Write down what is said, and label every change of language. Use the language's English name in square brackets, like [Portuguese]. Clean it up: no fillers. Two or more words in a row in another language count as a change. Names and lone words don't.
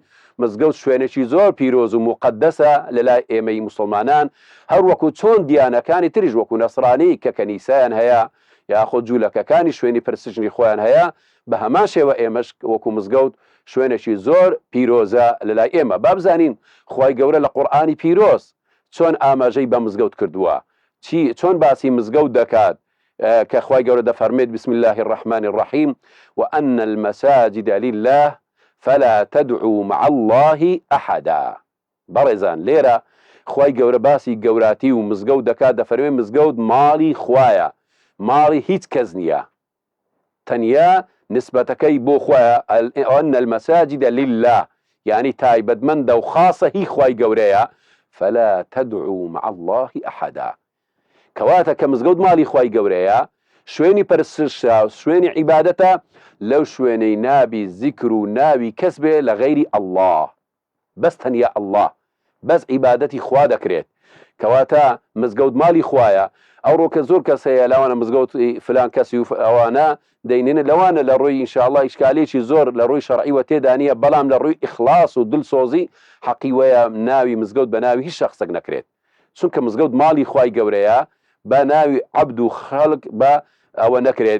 [Central Kurdish] مزگەوت شوێنێکی زۆر پیرۆز و مقدسە لەلای ئێمەی موسڵمانان، هەر وەکو چۆن دیانەکانی تریش وەکو نەسرانی کە کەنیسایان هەیە یاخۆ جوولەکەکانی شوێنی پرسشنی خۆیان هەیە، بە هەمان شێوە ئێمەش وەکو مزگەوت شوێنێکی زۆر پیرۆزە لەلای ئێمە. با بزانین خوای گەورە لە قورئانی پیرۆز چۆن ئاماژەی بە مزگەوت کردووە، چۆن باسی مزگەوت دەکات کە خوای گەورە دەفەرمێت [Arabic] بسم الله الرحمن الرحیم وأن المساجد لله فلا تدعوا مع الله أحدا. [Central Kurdish] بەڕێزان، لێرە خوای گەورە باسی گەوراتی و مزگەوت دەکات، دەفەرمێت مزگەوت ماڵی خوایە، ماڵی هیچ کەس نییە، تەنیا نسبەتەکەی بۆ خوایە. [Arabic] أن المساجد لله، يعني [Central Kurdish] تایبەتمەندە و خاصە هی خوای گەورەیە [Arabic] فلا تدعوا مع الله أحدا. [Central Kurdish] کەواتە کە مزگەوت ماڵی خوای گەورەیە، شوێنی پەرستشە، شوێنی عیبادەتە، لەو شوێنەی نابی زیکر و ناوی کەس بێ لە غەیری ئەڵڵاه، بەس تەنیا ئەڵڵاه، بەس عیبادەتی خوا دەکرێت. کەواتە مزگەوت ماڵی خوایە. ئەوڕۆ کە زۆر کەس هەیە لەوانە مزگەوت فلان کەسی و ئەوانە دەینێنە لەوانە لە ڕۆی ئینشاءڵڵا ئیشکالێکی زۆر لە ڕۆی شەرعیوە تێدا نیە، بەڵام لە ڕووی ئیخلاص و دڵسۆزی حەقی وەیە ناوی مزگەوت بە ناوی هیچ شەخسێک نەکرێت، چونکە مزگەوت ماڵی خوای گەورەیە، بە ناوی عەبد و خەڵک بە ئەوە نەکرێت.